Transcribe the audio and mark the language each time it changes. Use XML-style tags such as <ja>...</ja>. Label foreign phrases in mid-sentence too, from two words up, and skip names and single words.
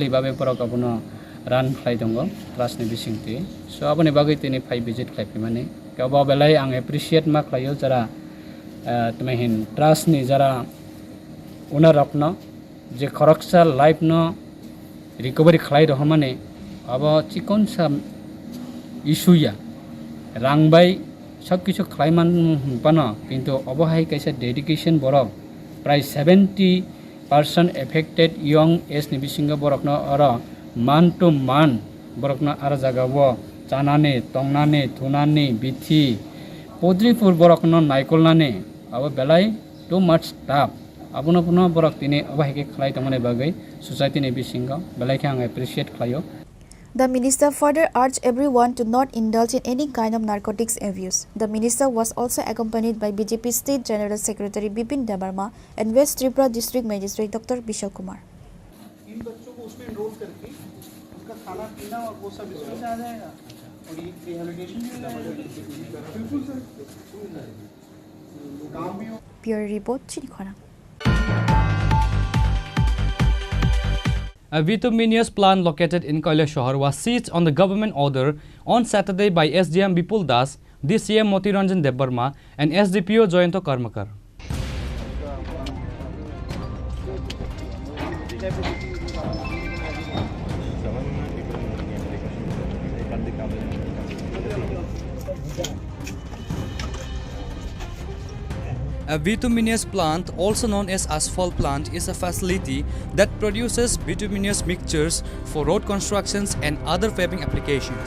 <trp>बाबे बरक आबनो रान खालाय दंगो ट्रास्टनि बिसिंथि सो आबनि बागै तिनि फाइ विजिट खालायफै माने गावबा बेलाय आं एप्रिशिएट मा खालायो जरा तमहिन ट्रास्टनि जरा उना रखनो जे खरकसा लाइफ न रिकवरी खालाय दह माने अब चिकन सा इशुया रांबाय</trp> <bn>সব কিছু</bn> <trp>खालायमान पानो किन्तु अबहाय कैसा डेडिकेशन बरक प्राय 70%</trp> <en>affected young age</en> <trp>ni bisingo borokno aro</trp> <en>man to man</en> <trp>borokno ara jagao chanane tongnane thunane bithi podripur borokno naikolnane abo belai</trp> <en>too much tough</en> <trp>abono puno borok tini abahike khlai tamane bagai society ni bisingo belai khang appreciate khlayo.</trp> <en>The minister further urged everyone to not indulge in any kind of narcotics abuse. The minister was also accompanied by BJP State General Secretary Bipin Debarma and West Tripura District Magistrate Dr. Bishal Kumar.</en> <hi>इन बच्चों को उसमें एनरोल करके उनका खाना पीना और वो सब इसमें से आ जाएगा और ये रिहैबिलिटेशन भी हो जाएगा। बिल्कुल सर, काम भी हो।</hi> <en>Bureau Report, Chini Khorang. A bituminous plant located in Kailashahar was seized on the government order on Saturday by SDM Bipul Das, DCM Motiranjan Debarma and SDPO Joyanto Karmakar. A bituminous plant, also known as asphalt plant, is a facility that produces bituminous mixtures for road constructions and other paving applications.</en>